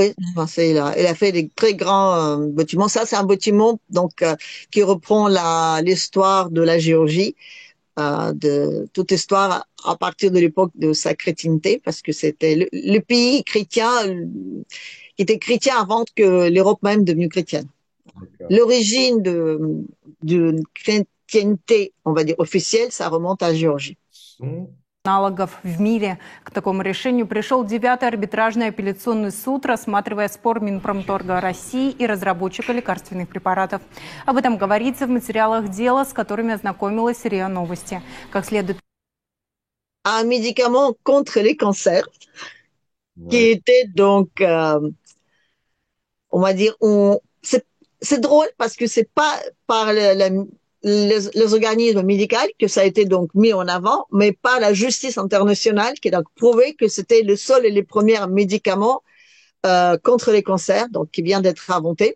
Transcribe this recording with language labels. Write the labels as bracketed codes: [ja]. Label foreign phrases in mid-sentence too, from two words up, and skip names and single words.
[fr] oui, non, il a fait des très grands bâtiments. Ça, c'est un bâtiment donc qui reprend l'histoire de la Géorgie, de toute histoire à partir de l'époque de sa chrétienté, parce que c'était le pays chrétien qui était chrétien avant que l'Europe même devenue chrétienne. D'accord. L'origine d'une chrétienté, on va dire officielle, ça remonte à Géorgie. Son- [ru] Аналогов в мире. К такому решению пришел 9-й арбитражный апелляционный суд, рассматривая спор Минпромторга России и разработчика лекарственных препаратов. Об этом говорится в материалах дела, с которыми ознакомилась РИА Новости. Как следует... [fr] Un médicament contre les cancers qui Ouais. était donc, on va dire, c'est drôle parce que c'est pas par les organismes médicaux que ça a été donc mis en avant, mais par la justice internationale qui a donc prouvé que c'était le seul et les premiers médicaments contre les cancers, donc qui vient d'être inventé.